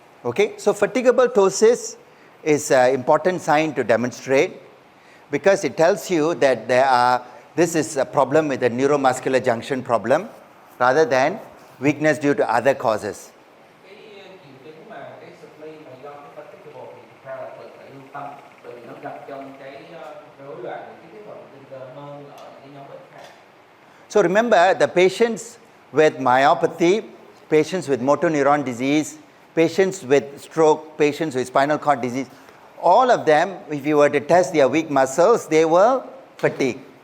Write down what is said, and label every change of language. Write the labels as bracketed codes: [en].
[en] Okay, so fatigable ptosis is an important sign to demonstrate because it tells you that this is a problem with the neuromuscular junction problem rather than weakness due to other causes. [vi] Cái triệu chứng mà cái spleen mà do cái fatigable thì thực ra là phải lưu tâm, bởi vì nó gặp trong cái rối loạn cái tiếp hợp thần kinh cơ hơn ở những cái nhóm bệnh khác. [en] So remember, the patients with myopathy, patients with motor neuron disease, patients with stroke, patients with spinal cord disease, all of them, if you were to test their weak muscles, they were fatigued.